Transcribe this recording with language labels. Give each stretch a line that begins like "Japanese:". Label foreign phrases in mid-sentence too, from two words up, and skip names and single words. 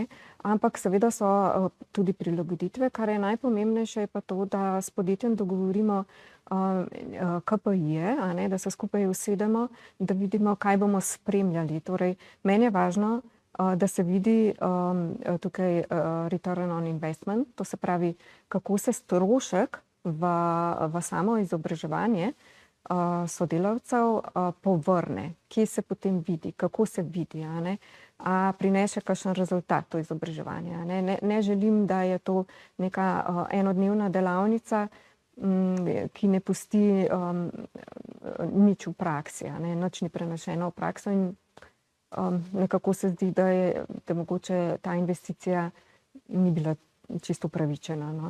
Slovenian: Ampak seveda so tudi prilagoditve, kar je najpomembnejše, je pa to, da s podjetjem dogovorimo KPI-je, a ne, da se skupaj usedemo, da vidimo, kaj bomo spremljali. Torej, meni je važno, da se vidi tukaj
English: return on investment,
Slovenian: to se pravi, kako se strošek v samo izobraževanje sodelavcev povrne, kje se potem vidi, kako se vidi, a ne, a prinese kakšen rezultat to izobraževanje, a ne. Ne želim, da je to neka enodnevna delavnica, ki ne pusti nič v praksi, a ne, nič ni prenešeno v prakso in nekako se zdi, da mogoče ta investicija ni bila čisto upravičena, no.